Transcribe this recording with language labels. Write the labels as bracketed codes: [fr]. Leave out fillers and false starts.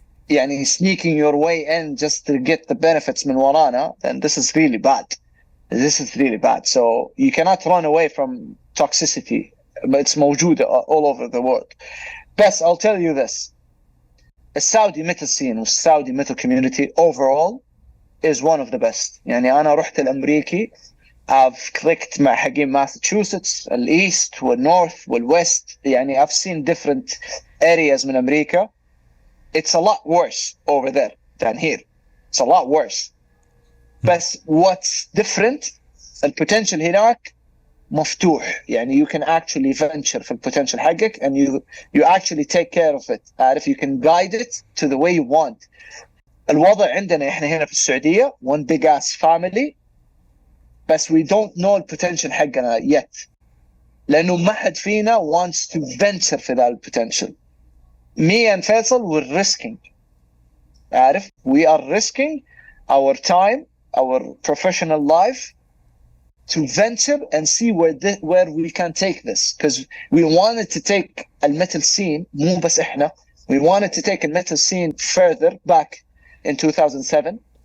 [en] يعني sneaking your way in just to get the benefits [ar] من ورانا, [en] then this is really bad. This is really bad. So you cannot run away from toxicity. But it's موجودة all over the world. بس I'll tell you this. The Saudi metal scene والسعودي metal community overall is one of the best. [ar] يعني أنا رحت الأمريكي, [en] I've clicked [ar] مع حقين Massachusetts, الإيست والنورث والويست. [en] يعني I've seen different areas [ar] من أمريكا. [en] It's a lot worse over there than here. It's a lot worse. [ar] بس [en] what's different, [ar] البوتنشل هناك مفتوح. [en] يعني you can actually venture [ar] في البوتنشل حقك [en] and you actually take care of it. عارف, you can guide it to the way you want. [ar] الوضع عندنا احنا هنا في السعودية [en] one big ass family, [ar] بس [en] we don't know [ar] البوتنشل حقنا yet. لأنه ما حد فينا [en] wants to venture [ar] في ذا البوتنشل. [en] Me and Faisal, we're risking. عارف, we are risking our time, our professional life to venture and see where we can take this, because we wanted to take a metal scene, [ar] مو بس احنا, [en] we wanted to take a metal scene further back in 2007.